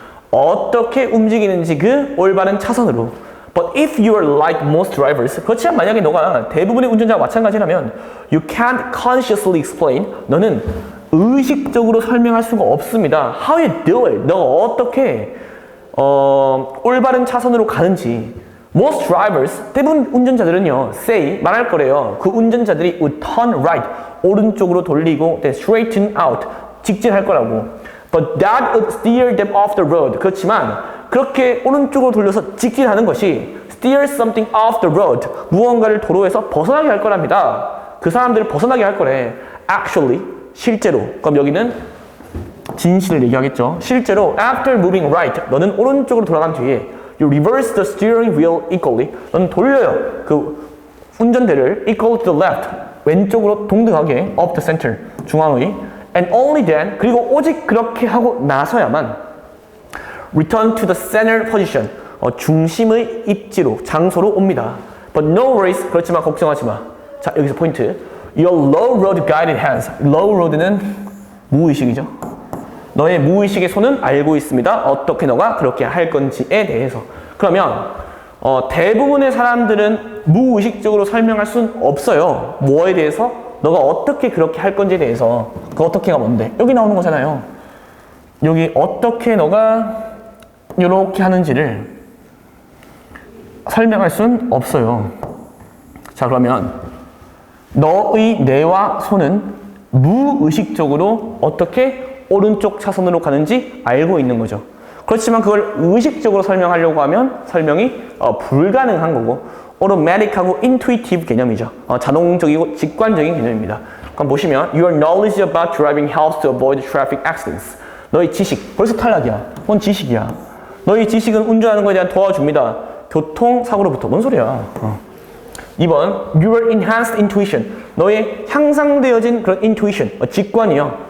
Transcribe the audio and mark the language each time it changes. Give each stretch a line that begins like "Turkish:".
Korean: 어떻게 움직이는지 그 올바른 차선으로.
English: But if you are like most drivers,
Korean: 그렇지만 만약에 너가 대부분의 운전자와 마찬가지라면
English: you can't consciously explain,
Korean: 너는 의식적으로 설명할 수가 없습니다.
English: How you do it?
Korean: 너가 어떻게 올바른 차선으로 가는지.
English: Most drivers,
Korean: 대부분 운전자들은요,
English: say,
Korean: 말할 거래요. 그 운전자들이
English: would turn right,
Korean: 오른쪽으로 돌리고
English: then straighten out,
Korean: 직진할 거라고.
English: But that would steer them off the road.
Korean: 그렇지만 그렇게 오른쪽으로 돌려서 직진하는 것이
English: steer something off the road,
Korean: 무언가를 도로에서 벗어나게 할 거랍니다. 그 사람들을 벗어나게 할 거래.
English: Actually,
Korean: 실제로. 그럼 여기는 진실을 얘기하겠죠. 실제로
English: after moving right,
Korean: 너는 오른쪽으로 돌아간 뒤에
English: you reverse the steering wheel equally,
Korean: 너는 돌려요. 그 운전대를
English: equal to the left,
Korean: 왼쪽으로 동등하게
English: of the center,
Korean: 중앙의.
English: And only then,
Korean: 그리고 오직 그렇게 하고 나서야만
English: return to the center position,
Korean: 중심의 입지로, 장소로 옵니다.
English: But no worries,
Korean: 그렇지만 걱정하지 마. 자, 여기서 포인트.
English: Your low road guided hands.
Korean: low road는 무의식이죠. 너의 무의식의 손은 알고 있습니다. 어떻게 너가 그렇게 할 건지에 대해서. 그러면 대부분의 사람들은 무의식적으로 설명할 수는 없어요. 뭐에 대해서? 너가 어떻게 그렇게 할 건지에 대해서. 그 어떻게가 뭔데? 여기 나오는 거잖아요. 여기 어떻게 너가 이렇게 하는지를 설명할 수는 없어요. 자, 그러면 너의 뇌와 손은 무의식적으로 어떻게 오른쪽 차선으로 가는지 알고 있는 거죠. 그렇지만 그걸 의식적으로 설명하려고 하면 설명이 불가능한 거고, automatic하고 intuitive 개념이죠. 자동적이고 직관적인 개념입니다. 그럼 보시면
English: your knowledge about driving helps to avoid traffic accidents.
Korean: 너의 지식, 벌써 탈락이야. 그건 지식이야. 너의 지식은 운전하는 것에 대한 도와줍니다. 교통사고로부터. 뭔 소리야.
English: 2번, your enhanced intuition.
Korean: 너의 향상되어진 그런 intuition, 직관이요.